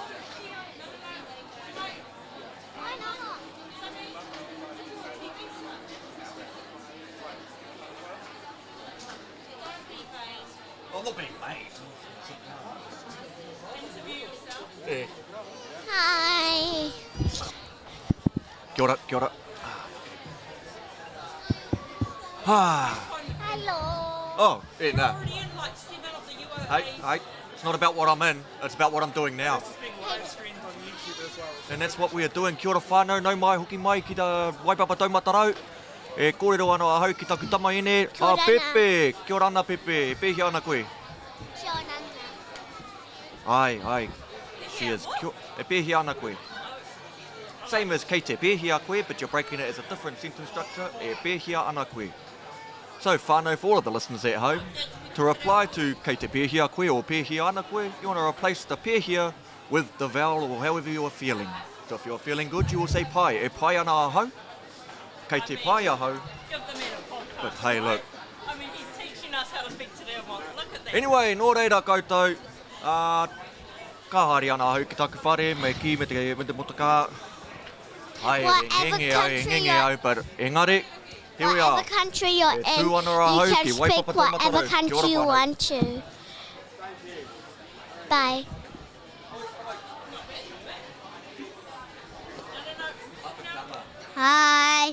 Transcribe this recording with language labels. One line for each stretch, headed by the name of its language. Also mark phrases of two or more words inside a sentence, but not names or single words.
English: Why not? I'm not being made. Yeah. Hi.
Māori: Kia ora, kia ora. Ah.
English: Hello. Oh, yeah, no. Hey, it's not about what I'm in, it's about what I'm doing now. This is being live streamed on YouTube as well. And that's what we are doing.
Māori: Kia ora whānau, nau mai, hoki mai ki ta waipapa taumatarau. E kōrero anō ahau ki taku tamaine. Ah, Pepe, kia ora ana Pepe, e pēhi ana koe.
English: Ai, cheers.
Māori: E pēhi ana koe.
English: Same as
Māori: kei te pēhia koe,
English: but you're breaking it as a different sentence structure.
Māori: E pēhia ana koe.
English: So,
Māori: whānau,
English: for all of the listeners at home, to reply to
Māori: kei te pēhia koe
English: or
Māori: pēhia ana koe,
English: you want to replace the pēhia with the vowel or however you are feeling. So if you're feeling good, you will say pai.
Māori: E pai ana ahau. Kei te pai ahau.
English: But hey, look. I mean, he's teaching us how to speak to them. Look at that. Anyway,
Māori: nō reira koutou. Ka hari ana ahau ki taku whare, me ki me te motaka. Hai, ngenge au,
English: but engari, here we are. Whatever country you're in, you can speak whatever country you want to. Bye. Hi.